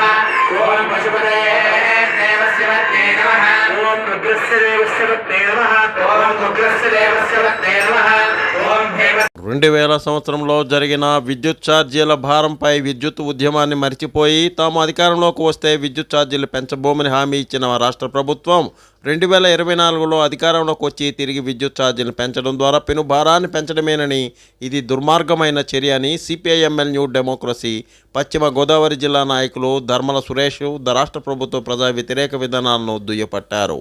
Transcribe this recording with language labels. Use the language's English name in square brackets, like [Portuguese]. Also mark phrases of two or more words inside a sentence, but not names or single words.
[Sanskrit] ओम पशुपते देवस्य वत्ते नमः ओम रुद्रस्य देवस्य वत्ते नमः ओम उग्रस्य देवस्य वत्ते नमः ओम देव [Telugu] 2000 సంవత్సరంలో జరిగిన విద్యుత్ ఛార్జీల భారంపై విద్యుత్ ఉద్యమాన్ని మరిచిపోయి తాము అధికారంలోకి వస్తే విద్యుత్ ఛార్జీలు పెంచబోమని హామీ ఇచ్చిన రాష్ట్ర ప్రభుత్వం 2024లో అధికారంలోకి వచ్చి తిరిగి విద్యుత్ ఛార్జీలను పెంచడం ద్వారా పెను భారాన్ని పెంచడమేనని, ఇది దుర్మార్గమైన చర్య అని సిపిఐఎంఎల్ న్యూ డెమోక్రసీ పశ్చిమ గోదావరి జిల్లా నాయకులు ధర్మల సురేష్ రాష్ట్ర ప్రభుత్వ ప్రజా వ్యతిరేక విధానాలను దుయ్యపట్టారు.